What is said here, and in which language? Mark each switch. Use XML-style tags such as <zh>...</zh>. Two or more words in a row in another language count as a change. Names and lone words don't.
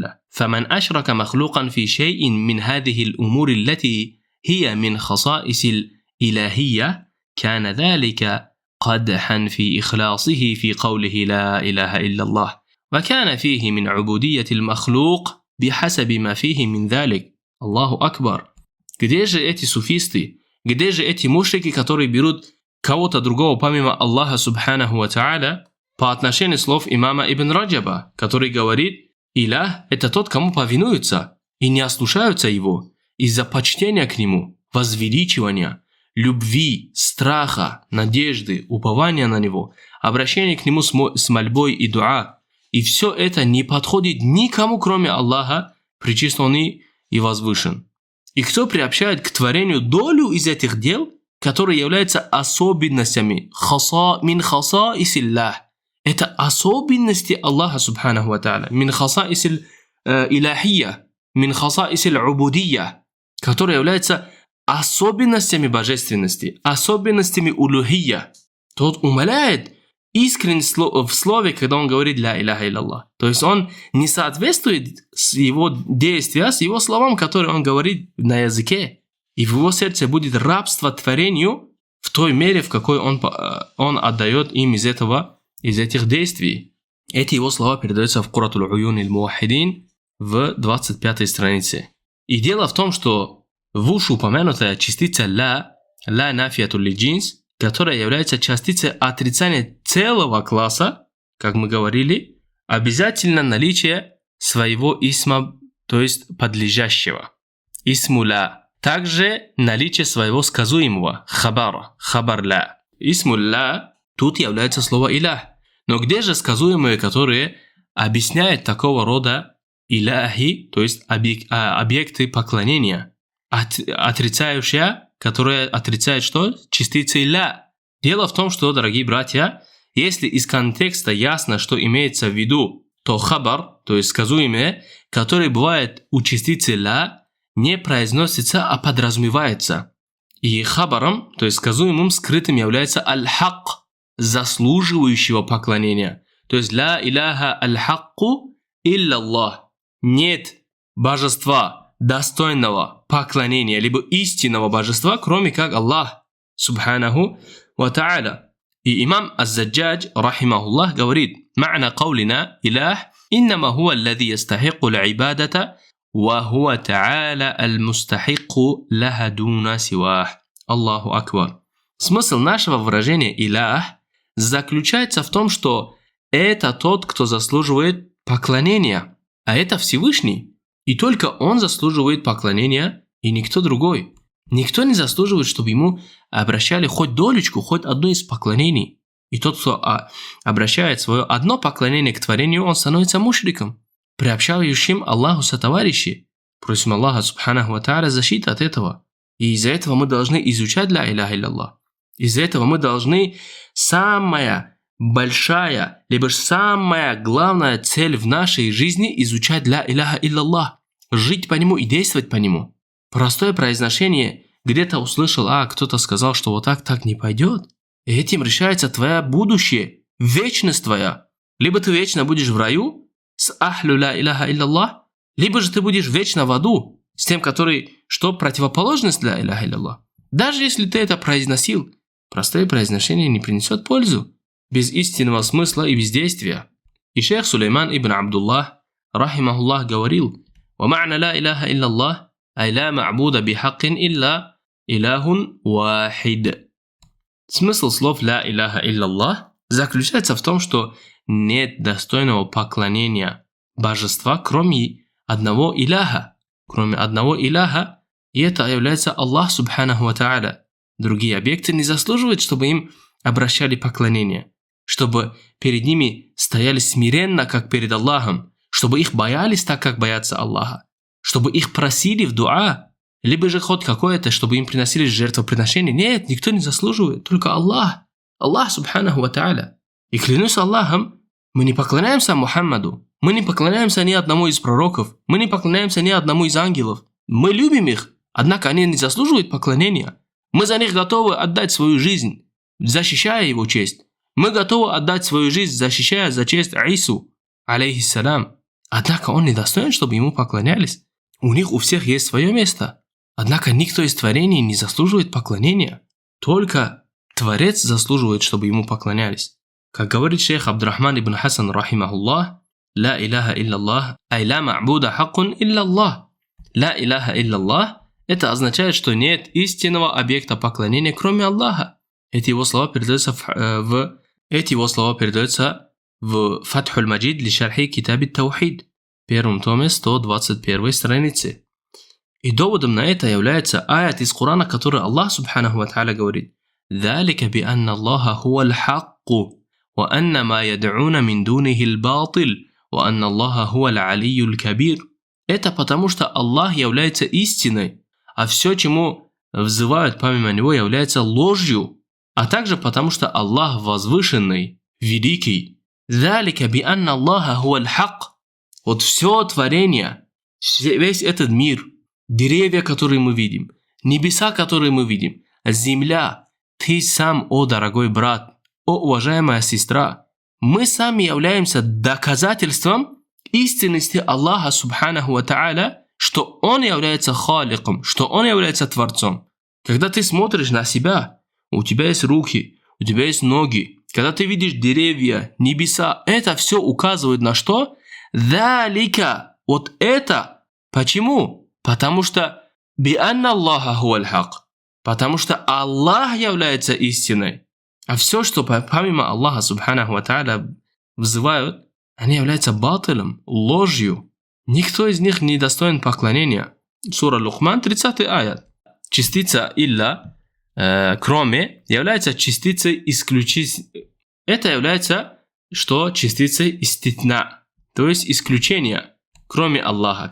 <ar>فمن أشرك مخلوقا في شيء من هذه الأمور التي هي من خصائص الإلهية كان ذلك قدحا في إخلاصه في قوله لا إله إلا الله، وكان فيه من عبودية المخلوق بحسب ما فيه من ذلك. الله أكبر.</ar> <ru>Где же эти суфисты? Где же эти мушрики, которые берут кого-то другого помимо Аллаха</ru> <ar>سبحانه وتعالى,</ar> <ru>по отношению слов имама Ибн Раджаба, который говорит: илях – это тот, кому повинуются и не ослушаются его из-за почтения к нему, возвеличивания, любви, страха, надежды, упования на него, обращения к нему с мольбой и дуа. И все это не подходит никому, кроме Аллаха, пречистленный и возвышен. И кто приобщает к творению долю из этих дел, которые являются особенностями</ru> <ar>من خصائص الله.</ar> <ru>Это особенности Аллаха</ru> <ar>سبحانه وتعالى. من خصائص الإلهية، من خصائص العبودية,</ar> <ru>которые являются особенностями божественности, особенностями улухия. Тот умаляет искренне в слове, когда он говорит</ru> <ar>لا إله إلا الله.</ar> <ru>То есть он не соответствует с его действия, с его словам, которые он говорит на языке. И в его сердце будет рабство творению в той мере, в какой он отдает им из этих действий. Эти его слова передаются в Куратуль Уюн аль-Муахидин в 25 странице. И дело в том, что вышеупомянутая частица</ru> <ar>لا النافية للجنس,</ar> <ru>которая является частицей отрицания целого класса, как мы говорили, обязательно наличие своего исма, то есть подлежащего.</ru> <ar>اسم لا.</ar> <ru>Также наличие своего сказуемого,</ru> <ar>خبر لا. اسم لا</ar> <ru>тут является слово илях. Но где же сказуемые, которые объясняют такого рода иляхи, то есть объекты поклонения, отрицающие, которые отрицают что? Частицы ля. Дело в том, что, дорогие братья, если из контекста ясно, что имеется в виду, то хабар, то есть сказуемые, которые бывает у частицы ля, не произносится, а подразумевается. И хабаром, то есть сказуемым скрытым, является аль-хак, заслуживающего поклонения. То есть</ru> <ar>لا إله الحق إلا الله.</ar> <ru>Нет божества, достойного поклонения, либо истинного божества, кроме как Аллах,</ru> <ar>سبحانه وتعالى.</ar> <ru>И имам Аз-Заджадж, рахимахуллах, говорит:</ru> <ar>«معنى قولنا إله، إنما هو الذي يستحق العبادة، وهو تعالى المستحق لها دون سواه». الله أكبر.</ar> <ru>Смысл нашего выражения илях заключается в том, что это тот, кто заслуживает поклонения, а это Всевышний. И только он заслуживает поклонения, и никто другой. Никто не заслуживает, чтобы ему обращали хоть долечку, хоть одно из поклонений. И тот, кто обращает свое одно поклонение к творению, он становится мушриком, приобщающим Аллаху сотоварищи. Просим Аллаха</ru> <ar>سبحانه وتعالى</ar> <ru>защиты от этого. И из-за этого мы должны изучать</ru> <ar>لا إله إلا الله.</ar> <ru>Из-за этого мы должны самая большая, либо самая главная цель в нашей жизни изучать</ru> <ar>لا إله إلا الله.</ar> <ru>Жить по нему и действовать по нему. Простое произношение, где-то услышал, кто-то сказал, что вот так не пойдет. И этим решается твое будущее, вечность твоя. Либо ты вечно будешь в раю с</ru> <ar>أهل لا إله إلا الله,</ar> <ru>либо же ты будешь вечно в аду с тем, который, что противоположность</ru> <ar>لا إله إلا الله.</ar> <ru>Даже если ты это произносил, простое произношение не принесет пользу, без истинного смысла и бездействия. И шейх Сулейман ибн Абдуллах, рахимахуллах, говорил:</ru> <ar>«ومعنى لا إله إلا الله، أي لا معبود بحق إلا إله واحد».</ar> <ru>Смысл слов</ru> <ar>لا إله إلا الله</ar> <ru>заключается в том, что нет достойного поклонения божества, кроме одного иляха. Кроме одного иляха, и это является Аллах</ru> <ar>سبحانه وتعالى.</ar> <ru>Другие объекты не заслуживают, чтобы им обращали поклонение, чтобы перед ними стояли смиренно, как перед Аллахом, чтобы их боялись так, как боятся Аллаха, чтобы их просили в дуа, либо же хоть какое-то, чтобы им приносили жертвоприношение. Нет, никто не заслуживает, только Аллах.</ru> <ar>الله سبحانه وتعالى.</ar> <ru>И клянусь Аллахом, мы не поклоняемся Мухаммаду, мы не поклоняемся ни одному из пророков, мы не поклоняемся ни одному из ангелов. Мы любим их, однако они не заслуживают поклонения. Мы за них готовы отдать свою жизнь, защищая его честь. Мы готовы отдать свою жизнь, защищая за честь Ису, алейхиссалям. Однако он не достоин, чтобы ему поклонялись. У них у всех есть свое место. Однако никто из творений не заслуживает поклонения. Только Творец заслуживает, чтобы ему поклонялись. Как говорит шейх Абдурахман ибн Хасан, рахимахуллах,</ru> <ar>«لا إله إلا الله، أي لا معبود حق إلا الله». «لا إله إلا الله» –</ar> <ru>это означает, что нет истинного объекта поклонения, кроме Аллаха. Эти его слова передаются в Фатхуль Маджид ли шархи Китаби Таухид, первом томе 121 странице. И доводом на это является аят из Корана, который Аллах</ru> <ar>سبحانه وتعالى</ar> <ru>говорит:</ru> <ar>«ذلك بأن الله هو الحق، وأن ما يدعون من دونه الباطل، وأن الله هو العلي الكبير».</ar> <ru>Это потому, что Аллах является истиной, а все, чему взывают помимо Него, является ложью, а также потому, что Аллах возвышенный, великий.</ru> <ar>«ذلك بأن الله هو الحق».</ar> <ru>Вот все творение, весь этот мир, деревья, которые мы видим, небеса, которые мы видим, земля, ты сам, о дорогой брат, о уважаемая сестра, мы сами являемся доказательством истинности Аллаха</ru> <ar>سبحانه وتعالى,</ar> <ru>что Он является халиком, что Он является Творцом. Когда ты смотришь на себя, у тебя есть руки, у тебя есть ноги, когда ты видишь деревья, небеса, это все указывает на что? Залика, вот это. Почему? Потому что</ru> <ar>بأن الله هو الحق,</ar> <ru>потому что Аллах является истиной. А все, что помимо Аллаха</ru> <ar>سبحانه وتعالى</ar> <ru>взывают, они являются батилом, ложью. Никто из них не достоин поклонения. Сура Лукман, 30 аят. Частица «илля», кроме, является частицей исключительной. Это является, что частицей иститна, то есть исключение, кроме Аллаха.</ru>